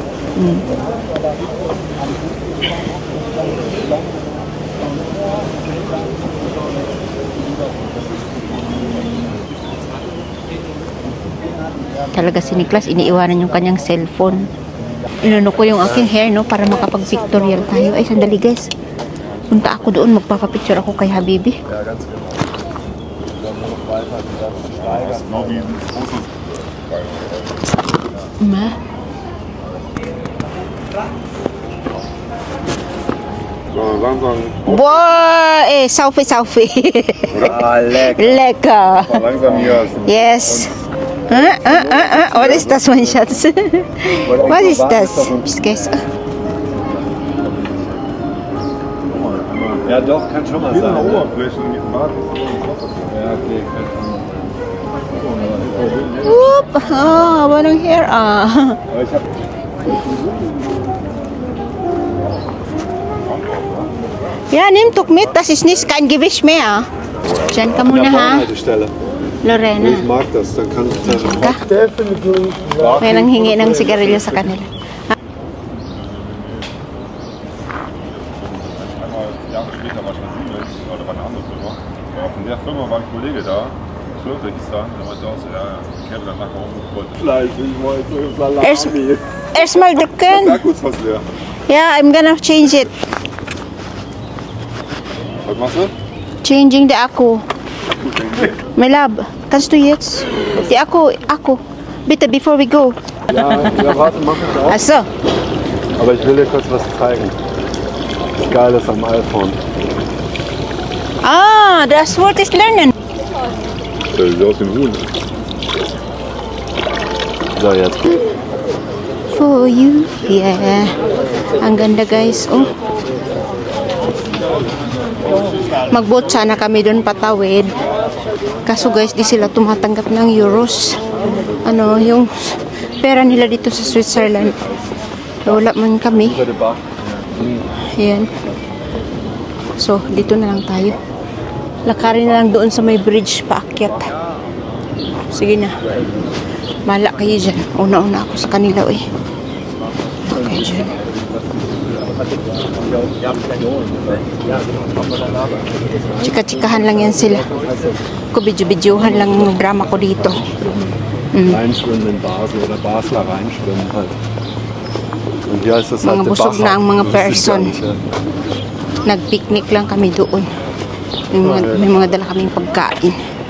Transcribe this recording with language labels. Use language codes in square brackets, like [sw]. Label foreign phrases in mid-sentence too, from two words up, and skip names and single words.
[tl] Talaga si Niklas, iniiwanan yung kanyang cellphone. Inuno ko yung aking hair, no, para makapag-pictorial tayo. Ay, sandali, guys. Punta ako doon, magpapapicture ako kay Habibi. Ma? [de] Langsam. Boah, selfie. Lecker. Lecker. Langsam hier. [en] Yes. What is [de] das, mein Schatz? Was ist das? Guys. Ja, doch, kann schon mal sein. Oberfläche und die Marken. Ja, okay. [tl] Whoop! Ah, walang hair. Ah. [de] Ja, nimm doch mit. Das ist nicht kein Gewicht mehr. [tl] Diyan ka muna, ha? Lorena. [de] Ich mag das, dann kann ich das. [tl] May nanghingi ng sigarilyo sa kanila. [de] Jahre später war Siemens oder war eine andere Firma. Aber von der Firma war ein Kollege da, 12 hieß da, der meinte auch so, ja, ich habe dann nachher umgeholt. Fleisch, ich wollte Salami. Erstmal drücken. Sag kurz was leer. [en] Yeah, I'm gonna change it. [de] Was machst du? [en] Changing the Akku. My love, [de] kannst du jetzt die Akku, bitte, [en] before we go. [de] Ja, warte, mach ich auch. Achso. Aber ich will dir kurz was zeigen. Das Geile ist am iPhone. Ah, das Wort ist lernen. Der sieht aus wie ein Huhn. So, jetzt. [en] For you, yeah. [tl] Ang ganda, guys, oh. Mag-boat sana kami doon patawid. Kaso, guys, di sila tumatanggap ng euros. Yung pera nila dito sa Switzerland. Wala man kami. Ayan. So, dito na lang tayo. Lakarin na lang doon sa may bridge paakyat. Sige na. Mala kayo dyan. Una-una ako sa kanila, eh. Okay, dyan. Chika-chikahan lang yan sila. Ko video-videohan lang yung drama ko dito. [de] Reinschwimmen in Basel oder Basler reinschwimmen halt. Und hier ist das halt [tl] Mga busog na ang mga person. Nag-picnic lang kami doon. May mga dala kaming pagkain.